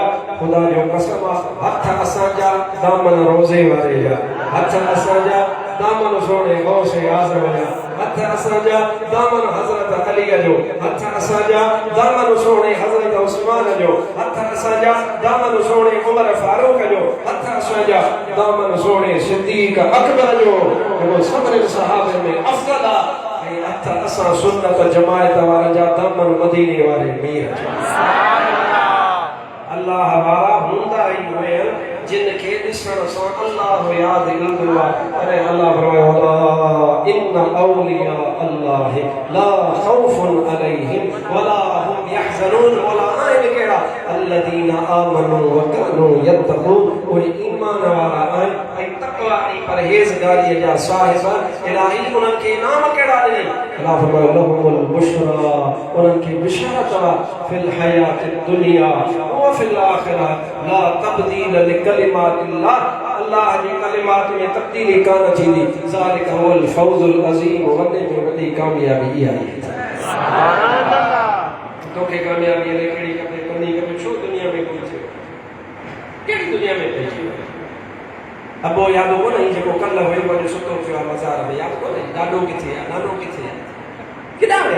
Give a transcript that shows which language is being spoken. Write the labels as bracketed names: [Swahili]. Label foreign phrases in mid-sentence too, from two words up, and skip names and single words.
[Sindhi] ख़ुदा जो कसम आहे हथ असांजा दामन रोज़े वारे जा, हथ असांजा दामन सोने गौसे आज़म जा, हथ असांजा दामन हज़रत अलीअ जो, हथ असांजा दामन सोने हज़रत उस्मान जो, हथ असांजा दामन सोने उमर फारूक जो, हथ असांजा दामन सोने सिद्दीक़ अकबर जो जेको सभिनी सहाबे में अफ़ज़ल आहे। ऐं हथ असां सुन्नत जमायत वारनि जा दामन मदीने वारे मीर जो। अल्लाह वारा हूंदा ई हुआ जिन खे ॾिसण सां अल्लाह यादि ईंदो आहे। अरे अल्लाह फरमायो [Arabic] إن أولياء الله لا خوف عليهم ولا هم يحزنون. ولا عين कहिड़ा الذين آمنوا وكانوا يتقون. [Sindhi] उहे ईमान वारा आहिनि ऐं तक़वा ऐं परहेज़गारीअ जा साहिब। इलाही उन्हनि खे इनाम कहिड़ा ॾिनई? अल्लाह फरमायो [Arabic] لهم البشرى, [Sindhi] उन्हनि खे बिशारत आहे [Arabic] في الحياة الدنيا وفي الآخرة لا تبديل لكلمات الله. [Sindhi] अल्लाह जी कलिमात में तब्दीली कान थींदी। [Arabic] ذلك هو الفوز العظيم. [Sindhi] वॾे में वॾी कामयाबी इहा आहे। [Arabic] سبحان الله. [Sindhi] तोखे कामयाबी ले कहिड़ी खपे कोन्हे खपे छो दुनिया में कोन थियो? कहिड़ी दुनिया में पइजी वियो? अबो यादो कोन्हे जेको कल्ह हुयो वॾो सुठो थियो आहे बाज़ार में? यादि कोन्हे? ॾाॾो किथे आहे? नानो किथे आहे? किथां विया?